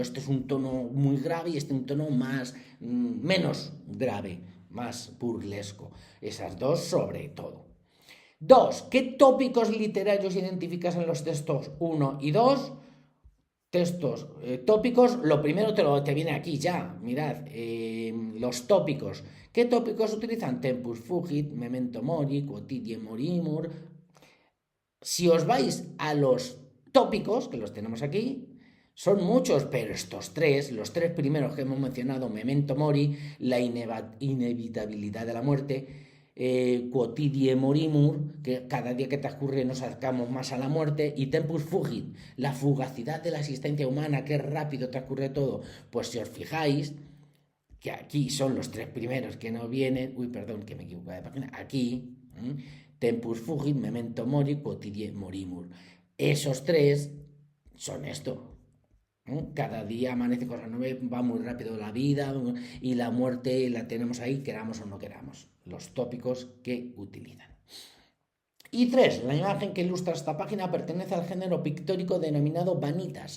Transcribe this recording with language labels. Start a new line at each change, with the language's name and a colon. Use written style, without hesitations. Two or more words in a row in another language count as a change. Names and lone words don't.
Spanish: Este es un tono muy grave y este un tono menos grave, más burlesco. Esas dos sobre todo. 2. ¿Qué tópicos literarios identificas en los textos 1 y 2? Textos, tópicos, lo primero te viene aquí ya, mirad, los tópicos. ¿Qué tópicos utilizan?
Latin: Tempus fugit, memento mori, quotidie morimur.
Spanish: Si os vais a los tópicos, que los tenemos aquí, son muchos, pero estos tres, los tres primeros que hemos mencionado,
Latin: memento mori,
Spanish: la inevitabilidad de la muerte,
Latin: quotidie morimur,
Spanish: que cada día que transcurre nos acercamos más a la muerte, y
Latin: tempus fugit,
Spanish: la fugacidad de la existencia humana, que rápido transcurre todo. Pues si os fijáis, que aquí son los tres primeros que no vienen, que me equivoco de página, aquí,
Latin: tempus fugit, memento mori, quotidie morimur.
Spanish: Esos tres son esto. Cada día amanece cosas nuevas, va muy rápido la vida, y la muerte la tenemos ahí, queramos o no queramos. Los tópicos que utilizan. Y 3. La imagen que ilustra esta página pertenece al género pictórico denominado vanitas.